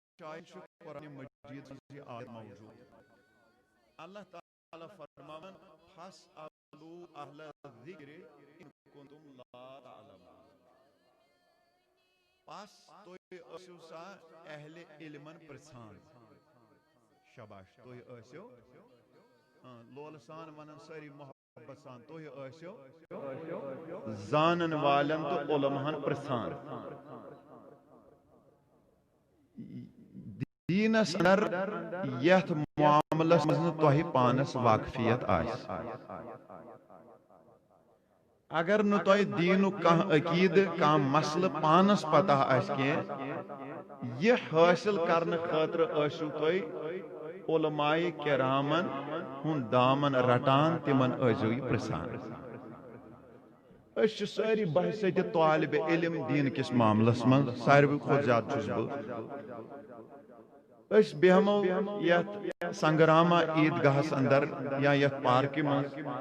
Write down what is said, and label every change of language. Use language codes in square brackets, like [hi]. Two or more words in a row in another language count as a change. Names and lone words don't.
[ks] شاید قرآن مجید سے آیت موجود اللہ تعالیٰ فرماون [ar] فاسألوا اہل الذکر ان کنتم لا تعلمون [ks] پس توی ٲسِو سا اہل علمن پرژھان شاباش توی ٲسِو لول سان ونن سٲری محبت سان توی ٲسِو زانن والن تو علماہن پرژھان دینس اندر یتھ معاملس مز تہ پانس واقفیت آس اگر نو تہ دینک کانٛہہ عقید کانٛہہ مسئلہ پانس پتہ آس کینٛہہ یہ حاصل کرنے خاطر ٲسِو تہ علماء کرامن ہُنٛد دامن رٹان تمن ٲسِو یہ پرژھان أسۍ سٲری بحثیت طالب علم دین کس معاملس من ساروی کھۄتہٕ زیادٕ چھُس بہٕ أسۍ بیہمو یتھ سنگراما عیدگاہس اندر یا یتھ پارکہِ منٛز